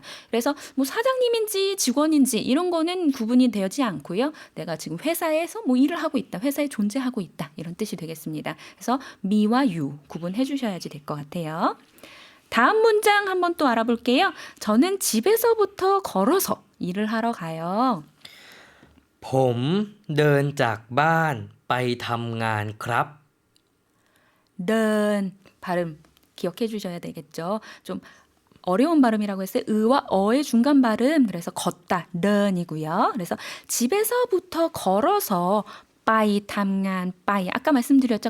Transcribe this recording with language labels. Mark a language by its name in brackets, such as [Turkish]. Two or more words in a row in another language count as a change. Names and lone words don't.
[Korean] 그래서 뭐 사장님인지 직원인지 이런 거는 구분이 되지 않고요. 내가 지금 회사에서 뭐 일을 하고 있다, 회사에 존재하고 있다 이런 뜻이 되겠습니다. 그래서 미와 유 구분해 주셔야지 될 것 같아요. 다음 문장 한번 또 알아볼게요. 저는 집에서부터 걸어서 일을 하러 가요. [Thai] ผมเดินจากบ้านไปทำงานครับ [Korean] 는 발음 기억해 주셔야 되겠죠. 좀 어려운 발음이라고 했어요. 의와 어의 중간 발음. 그래서 걷다, 는이고요. 그래서 집에서부터 걸어서 [Thai] ไปทำงาน [Korean] 빠이 아까 말씀드렸죠.